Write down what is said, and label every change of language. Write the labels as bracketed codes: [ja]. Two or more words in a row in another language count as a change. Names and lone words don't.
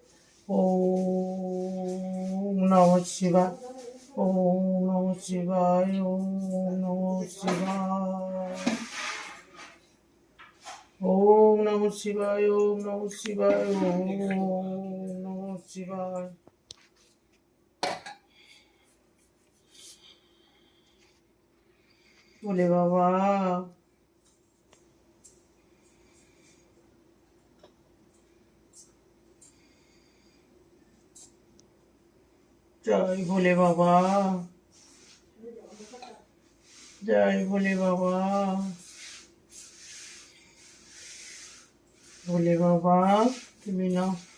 [sa] ওম নমঃ শিবায়, ওম নমঃ শিবায়, ওম নমঃ শিবায়, ওম নমঃ শিবায়, ওম নমঃ শিবায়, ওম নমঃ শিবায়। [bn] বলে বাবা, জয় ভোলে বাবা, জয় ভোলে বাবা, ভোলে বাবা তুমি নাও।